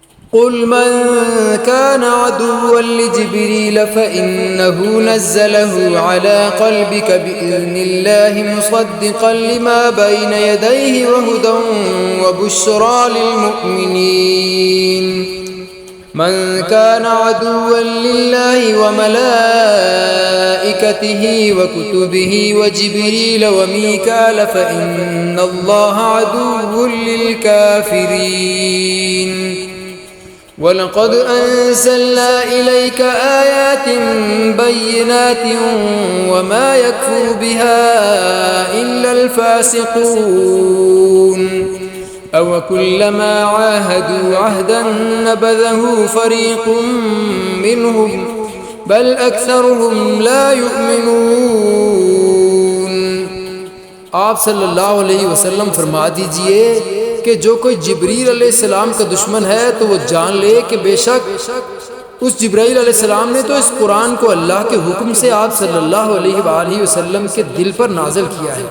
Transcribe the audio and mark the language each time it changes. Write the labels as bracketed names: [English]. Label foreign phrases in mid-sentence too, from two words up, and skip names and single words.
[Arabic] قل من كان عدوا لجبريل فإنه نزله على قلبك بإذن الله مصدقا لما بين يديه وهدى وبشرى للمؤمنين. من كان عدوا لله وملائكته وكتبه وجبريل وميكال فإن الله عدو للكافرين. ولقد أنزلنا إليك آيات بينات وما يكفر بها إلا الفاسقون. أوكلما عاهدوا عهدا نبذه فريق منهم بل أكثرهم لا يؤمنون. [Hindi] आप [Arabic] صلى الله عليه وسلم [Hindi] फरमा दीजिए कि जो कोई जिब्रील अलैहिस्सलाम का दुश्मन है तो वो जान ले कि बेशक उस जिब्राईल अलैहिस्सलाम ने तो इस कुरान को अल्लाह के हुक्म से आप [Arabic] صلى الله عليه وسلم [Hindi] के दिल पर नाज़िल किया है।